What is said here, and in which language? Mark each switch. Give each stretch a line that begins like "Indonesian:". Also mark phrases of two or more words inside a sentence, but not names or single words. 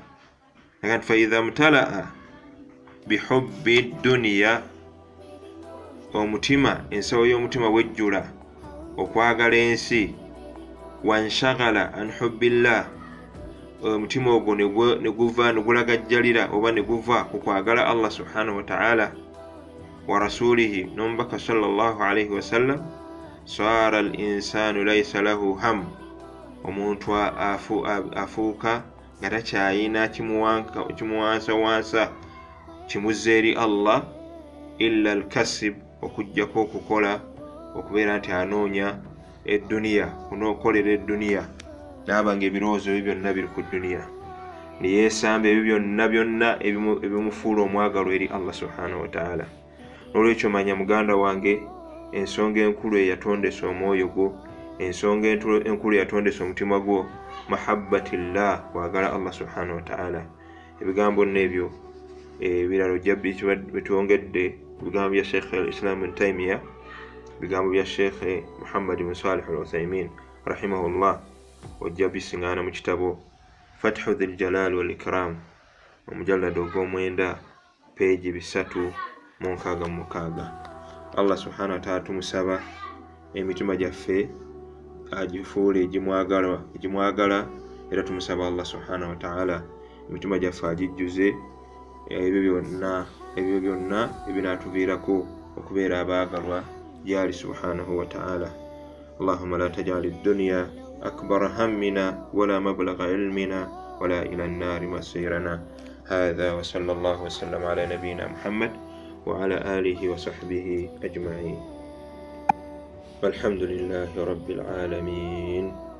Ganda: Nakati
Arabic: فإذا امتلأ بحب الدنيا,
Ganda: omutima, ensawo y'omutima wejjula okwagala ensi,
Arabic: وانشغل عن حب الله,
Ganda: omutima ogwo ne guva ne gulagajjalira oba ne guva ku kwagala Allah
Arabic: سبحانه وتعالى ورسوله
Ganda: n'omubaka sallallahu
Arabic: عليه وسلم صار الإنسان ليس له هم,
Ganda: omuntu afuuka nga takyayina kimuwansawansa kimuzza eri Allah,
Arabic: إلا الكسب,
Ganda: okujjako okukola, okubeera nti anoonya edduniya, kunookolera edduniya, naaba nga ebirowoozo ebyo byonna biri ku dduniya, neyeesamba ebyo byonna ebimufuula omwagalo eri Allah
Arabic: سبحانه وتعالى.
Ganda: N'olwekyo manya muganda wange, ensonga enkulu eyatondesa omwoyo gwo, ensonga enkulu eyatondesa omutima gwo, mahabbatillah, kwagala Allah
Arabic: سبحانه وتعالى.
Ganda: Ebigambo n'ebyo ebirala ojja bitwongedde ebigambo bya Sheikh al-Islam ibn Taymiya, ebigambo bya Sheikh Muhammad ibn Salih al-Uthaymin rahimahullah, ojja bisiŋŋaana mu kitabo Fathu dhil jalal wal ikram omujallado ogw'omwenda peegi 366. Allah
Arabic: سبحانه وتعالى
Ganda: tumusaba emitima gyaffe agifuule egimwagala, era tumusaba Allah
Arabic: سبحانه وتعالى
Ganda: emitima gyaffe agijjuze ebyo byonna ebinaatuviirako okubeera abaagalwa gyali
Arabic: سبحانه وتعالى. اللهم لا تجعل الدنيا أكبر همنا ولا مبلغ علمنا ولا إلى النار مصيرنا. هذا وصلى الله وسلم على نبينا محمد وعلى آله وصحبه أجمعين. والحمد لله رب العالمين.